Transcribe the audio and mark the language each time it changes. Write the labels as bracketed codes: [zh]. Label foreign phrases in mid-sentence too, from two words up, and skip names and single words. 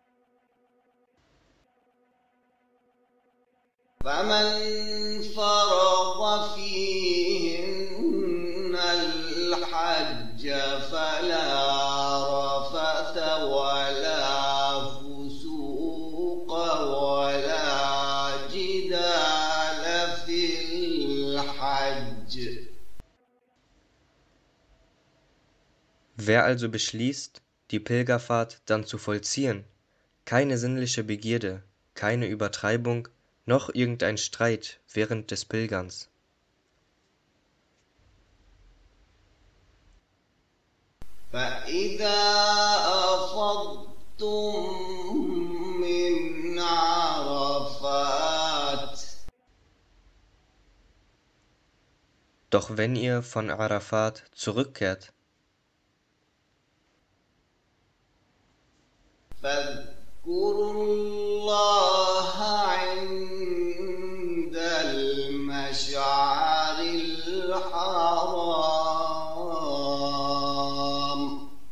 [ar] فمن فرض فيهن الحج فلا رفث ولا فسوق ولا جدال في الحج. [de] Wer also beschließt, die Pilgerfahrt dann zu vollziehen, keine sinnliche Begierde, keine Übertreibung, noch irgendein Streit während des Pilgerns. [ar] فإذا أفضتم من عرفات. [de] Doch wenn ihr von Arafat zurückkehrt, [ar] فاذكروا الله عند المشعر الحرام.